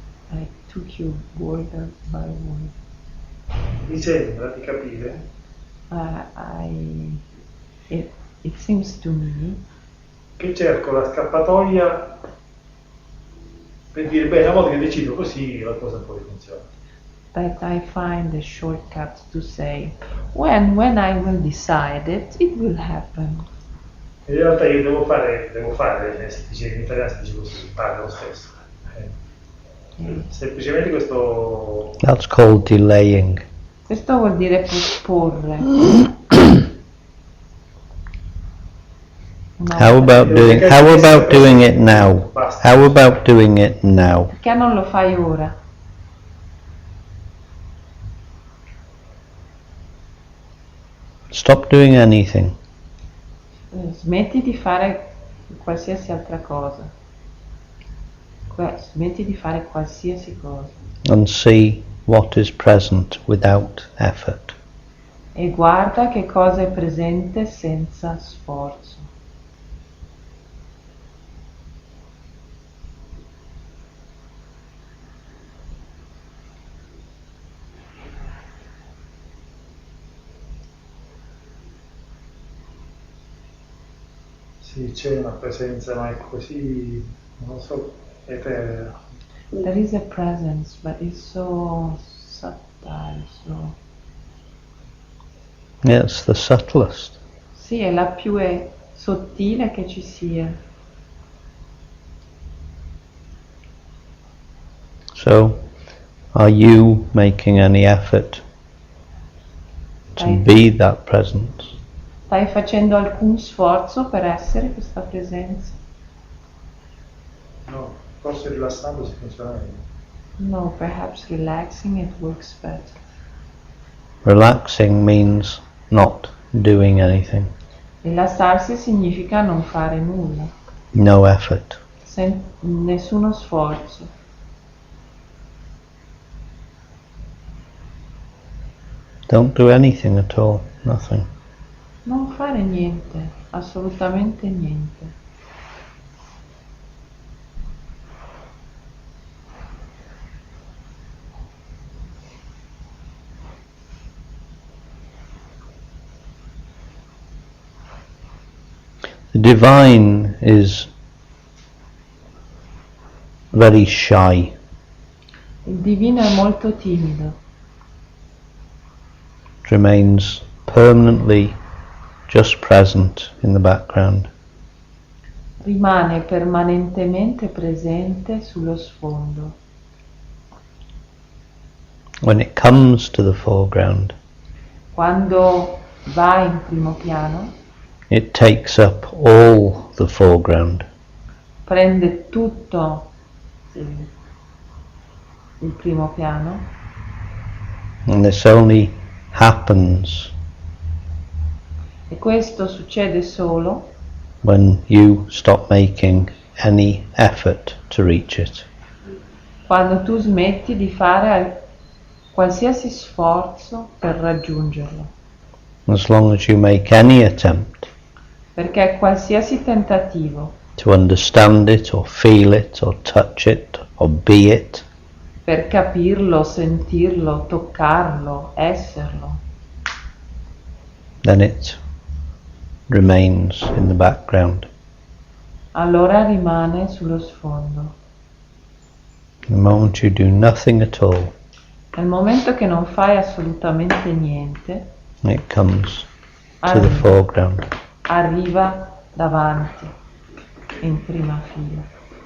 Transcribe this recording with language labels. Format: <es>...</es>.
<en>I took you word by word.</en> <it>Mi sembra di capire</it> <en>It seems to me</en> <it>che cerco la scappatoia per dire, bene, una volta che decido così la cosa poi funziona.</it> <en>that I find a shortcut to say, when I will decide it will happen.</en> <it>In realtà io devo fare, si dice in italiano si dice così, fare lo stesso. Semplicemente questo...</it> <en>That's called delaying.</en> <it>Questo vuol dire posporre. No,</it> <en>How about doing it now? How about doing it now?</en> <it>perché non lo fai ora?</it> <en>Stop doing anything.</en> <it>Smetti di fare qualsiasi altra cosa. Smetti di fare qualsiasi cosa.</it> <en>And see what is present without effort.</en> <it>E guarda che cosa è presente senza sforzo. Sì, c'è una presenza, ma è così, non so, eterea.</it> <en>There is a presence, but it's so subtle, so... Yeah, it's the subtlest.</en> <it>Sì, è la più sottile che ci sia.</it> <en>So, are you making any effort to be that presence?</en> <it>Stai facendo alcun sforzo per essere questa presenza? No, forse rilassando si funziona meglio.</it> <en>No, perhaps relaxing it works better. Relaxing means not doing anything.</en> <it>Rilassarsi significa non fare nulla,</it> <en>No effort.</en> <it>nessuno sforzo.</it> <en>Don't do anything at all. Nothing.</en> <it>Non fare niente, assolutamente niente.</it> <en>The divine is very shy.</en> <it>Il divino è molto timido,</it> <en>It remains permanently just present in the background.</en> <it>rimane permanentemente presente sullo sfondo.</it> <en>When it comes to the foreground,</en> <it>Quando va in primo piano,</it> <en>it takes up all the foreground.</en> <it>prende tutto il primo piano,</it> <en>And this only happens</en> <it>e questo succede solo</it> <en>when you stop making any effort to reach it.</en> <it>quando tu smetti di fare qualsiasi sforzo per raggiungerlo,</it> <en>As long as you make any attempt</en> <it>perché qualsiasi tentativo</it> <en>to understand it or feel it or touch it or be it,</en> <it>per capirlo, sentirlo, toccarlo, esserlo,</it> <en>then it remains in the background.</en> <it>allora rimane sullo sfondo.</it> <en>The moment you do nothing at all,</en> <it>Nel momento che non fai assolutamente niente,</it> <en>it comes to the foreground.</en> <it>arriva davanti, in prima fila.</it>